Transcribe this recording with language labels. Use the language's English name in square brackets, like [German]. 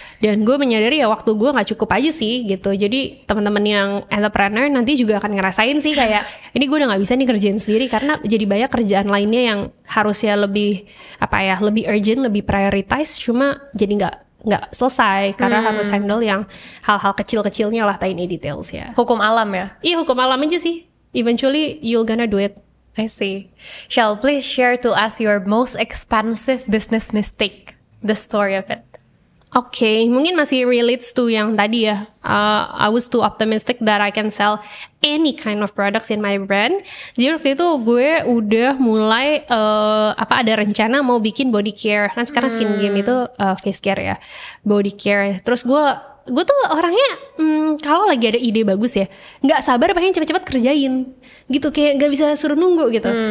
[Indonesian] Dan gue menyadari ya waktu gue nggak cukup aja sih gitu. Jadi teman-teman yang entrepreneur nanti juga akan ngerasain sih kayak ini gue udah nggak bisa nih kerjain sendiri karena jadi banyak kerjaan lainnya yang harusnya lebih lebih urgent, lebih prioritize. Cuma jadi nggak selesai karena harus handle yang hal-hal kecil-kecilnya lah, [English] tiny details [Indonesian] ya. Hukum alam ya? Iya, hukum alam aja sih. [English] Eventually you're gonna do it. I see. Shall please share to us your most expensive business mistake, the story of it. [Indonesian] Oke, mungkin masih relates to yang tadi ya. [English] I was too optimistic that I can sell any kind of products in my brand. [Indonesian] Jadi waktu itu gue udah mulai ada rencana mau bikin body care. Kan sekarang skin game itu face care ya, body care. Terus gue tuh orangnya kalau lagi ada ide bagus ya nggak sabar pengen cepet-cepet kerjain gitu, kayak nggak bisa suruh nunggu gitu.